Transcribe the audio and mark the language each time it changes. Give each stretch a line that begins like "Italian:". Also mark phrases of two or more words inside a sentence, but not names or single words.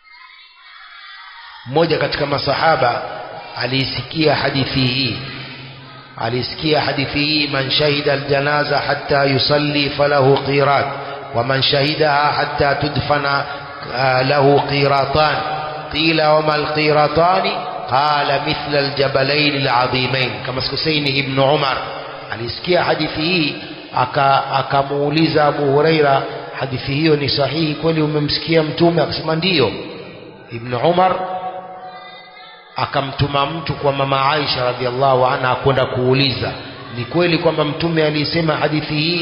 Swahili: Mmoja katika masahaba aliisikia hadithi hii, alisikia hadithi hii,
Arabic: من شهد الجنازة حتى يصلي فله قيراط ومن شهدها حتى تدفن له قيراطان. قيل وما القيراطان قال مثل الجبلين العظيمين.
Swahili: Kama sikusaini Ibn Umar alisikia hadithi hii, akamuuliza Abu Huraira, hadithi hiyo ni sahihi kweli, umemsikia mtume? Akasema ndiyo. Ibn Umar akamtuma mtu kwa mama Aisha
Arabic: رضي الله عنها
Swahili: kwenda kuuliza, ni kweli kwamba mtume alisema hadithi hii?